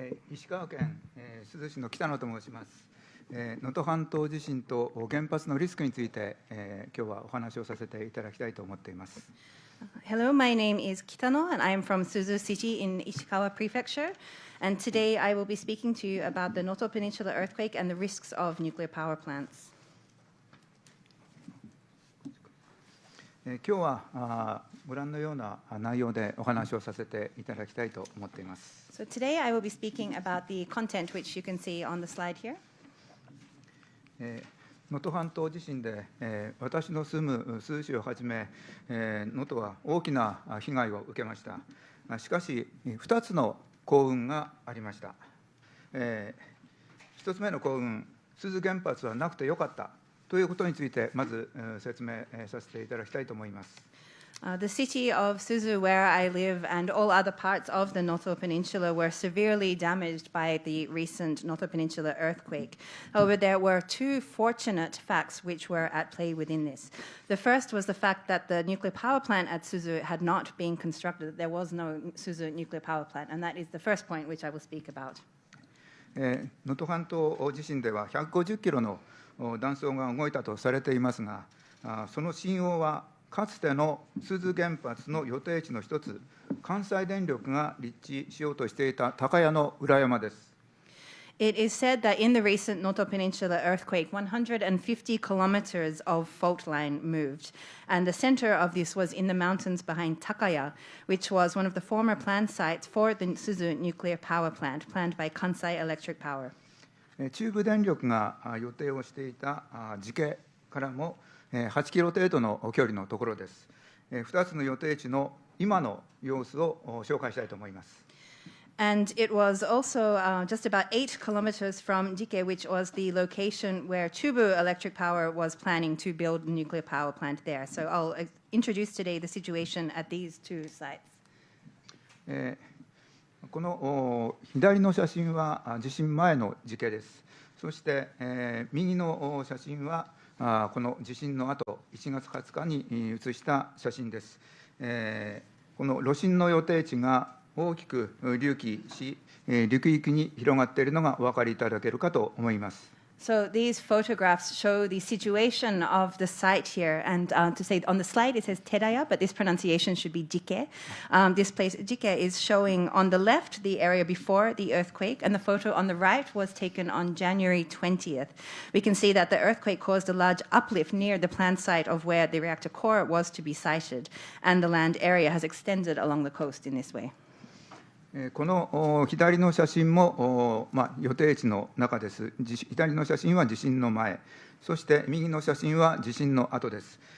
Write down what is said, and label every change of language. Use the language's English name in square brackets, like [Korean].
[Japanese] 石川県珠洲市の北野と申します。能登半島地震と原発のリスクについて、今日はお話をさせていただきたいと思っています。 [English] Hello, my name is Kitano, and I am from Suzu City in Ishikawa Prefecture. And today I will be speaking to you about the Noto Peninsula earthquake and the risks of nuclear power plants. [Japanese] 今日はご覧のような内容でお話をさせていただきたいと思っています。 [English] So today I will be speaking about the content which you can see on the slide here. [Japanese] 能登半島地震で、私の住む珠洲市をはじめ、能登は大きな被害を受けました。しかし、2つの幸運がありました。1つ目の幸運、珠洲原発はなくてよかったということについて、まず説明させていただきたいと思います。 [English] The city of Suzu, where I live, and all other parts of the Noto Peninsula were severely damaged by the recent Noto Peninsula earthquake. However, there were two fortunate facts which were at play within this. The first was the fact that the nuclear power plant at Suzu had not been constructed. There was no Suzu nuclear power plant, and that is the first point which I will speak about. [Japanese] 能登半島地震では150キロの断層が動いたとされていますが、その震央はかつての珠洲原発の予定地の一つ、関西電力が立地しようとしていた高谷の裏山です。 [English] It is said that in the recent Noto Peninsula earthquake, 150 kilometers of fault line moved, and the center of this was in the mountains behind Takaya, which was one of the former plant sites for the Suzu nuclear power plant, planned by Kansai Electric Power. [Japanese] 中部電力が予定をしていた寺家からも8キロ程度の距離のところです。 2つの予定地の今の様子を紹介したいと思います。 [English] And it was also just about 8 kilometers from Jike, which was the location where Chubu Electric Power was planning to build a nuclear power plant there. So I'll introduce today the situation at these two sites. [Japanese] この左の写真は地震前の時系です。そして、右の写真はこの地震の後1月20日に写した写真です。この炉心の予定地が大きく隆起し、陸域に広がっているのがお分かりいただけるかと思います。 [English] So these photographs show the situation of the site here. And to say on the slide it says Teraya, but this pronunciation should be Jike. This place, Jike, is showing on the left the area before the earthquake, and the photo on the right was taken on January 20th. We can see that the earthquake caused a large uplift near the plant site of where the reactor core was to be sited, and the land area has extended along the coast in this way. [Japanese] この左の写真も、予定地の中です。左の写真は地震の前、そして右の写真は地震の後です。